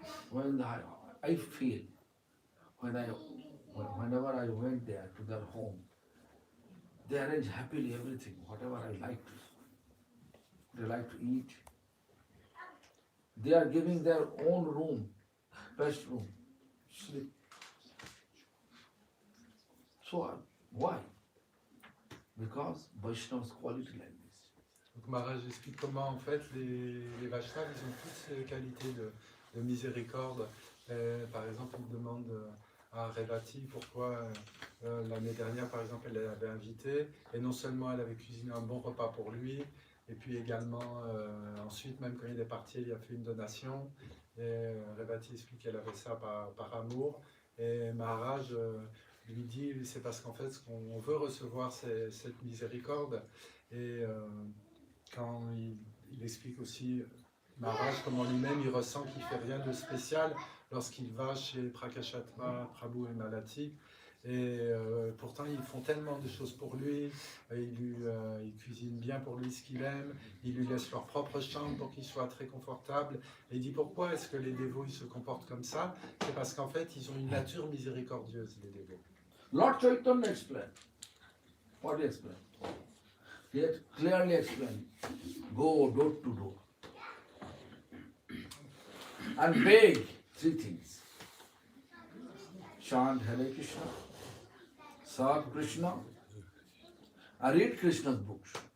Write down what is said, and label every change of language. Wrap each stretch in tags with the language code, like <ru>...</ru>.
<en>When I feel, whenever I went there to their home, they arrange happily everything, whatever I like to. They like to eat. They are giving their own room, best room, sleep. So why? Because Vaishnava's quality like this.</en> <fr>Donc Maharaj explique comment en fait les Vaishnavas ils ont toutes ces qualités de miséricorde. Par exemple, il demande à Revati pourquoi l'année dernière, par exemple, elle l'avait invité et non seulement elle avait cuisiné un bon repas pour lui, et puis également ensuite, même quand il est parti, il a fait une donation. Et Revati explique qu'elle avait ça par amour. Et Maharaj lui dit c'est parce qu'en fait, on veut recevoir cette miséricorde. Et quand il explique aussi, Maharaj, comment lui-même il ressent qu'il ne fait rien de spécial lorsqu'il va chez Prakashatma, Prabhu et Malati. Et pourtant, ils font tellement de choses pour lui, ils cuisinent bien pour lui ce qu'il aime, ils lui laissent leur propre chambre pour qu'il soit très confortable. Et il dit pourquoi est-ce que les dévots ils se comportent comme ça? C'est parce qu'en fait, ils ont une nature miséricordieuse, les dévots.</fr> <en>Lord Chaitanya explained. What he explained? He had clearly explained. Go door to door. And beg 3 things. Chant Hare Krishna, serve Krishna, and read Krishna's books.</en>